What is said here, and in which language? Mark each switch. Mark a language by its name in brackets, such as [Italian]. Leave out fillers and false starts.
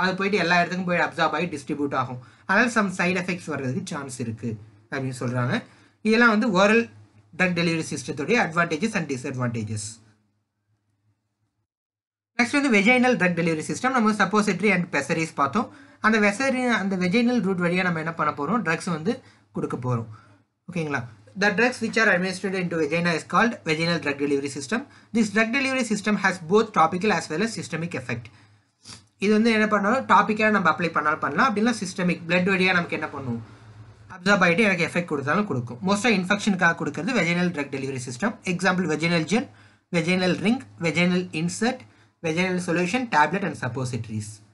[Tamil] அது போயிட்டு எல்லா இடத்துக்கும் போய் அப்சார்ப் ஆகி டிஸ்ட்ரிபியூட் ஆகும். அதனால் சம் சைட் எஃபெக்ட்ஸ் வர்றதுக்கு சான்ஸ் இருக்குது அப்படின்னு சொல்கிறாங்க. இதெல்லாம் வந்து oral drug delivery சிஸ்டத்துடைய advantages and disadvantages. Next வந்து வெஜைனல் ட்ரக் டெலிவரி சிஸ்டம். நம்ம சப்போசிட்டரி அண்ட் பெசரிஸ் பார்த்தோம். அந்த வெஜைனல் ரூட் வழியாக நம்ம என்ன பண்ண போகிறோம், ட்ரக்ஸ் வந்து கொடுக்க போகிறோம். ஓகேங்களா? [English] The drugs which are administered into vagina is called vaginal drug delivery system. This drug delivery system has both topical as well as systemic effect. [Tamil] இது வந்து என்ன பண்ணாலும் டாப்பிக்காக நம்ம அப்ளை பண்ணாலும் பண்ணலாம், அப்படின்னா சிஸ்டமிக் பிளட் வழியாக நமக்கு என்ன பண்ணுவோம், அப்சார்ப் ஆகிட்டு எனக்கு எஃபெக்ட் கொடுத்தாலும் கொடுக்கும். மோஸ்ட்டாக இன்ஃபெக்ஷனுக்காக கொடுக்குறது vaginal drug delivery system. Example vaginal gel, vaginal ring, vaginal insert, vaginal solution, tablet and சப்போசிட்டரிஸ்.